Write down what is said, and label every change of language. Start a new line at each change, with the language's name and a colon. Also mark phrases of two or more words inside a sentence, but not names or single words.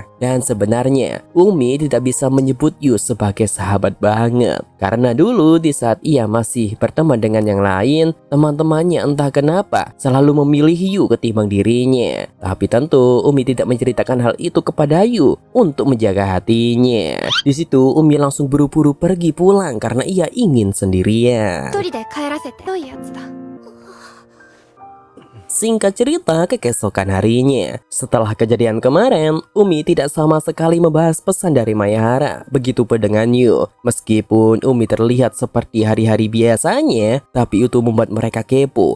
Indonesian: Dan sebenarnya Umi tidak bisa menyebut Yu sebagai sahabat banget karena dulu di saat ia masih berteman dengan yang lain, teman-temannya entah kenapa selalu memilih Yu ketimbang dirinya. Tapi tentu Umi tidak menceritakan hal itu kepada Yu untuk menjaga hatinya. Di situ Umi langsung buru-buru pergi pulang karena ia ingin sendirian.
Japanese: 一人で帰らせてどういうやつだ
Indonesian: Singkat cerita, keesokan harinya, setelah kejadian kemarin, Umi tidak sama sekali membahas pesan dari Maehara. Begitupun dengan Yu. Meskipun Umi terlihat seperti hari-hari biasanya, tapi itu membuat mereka kepo.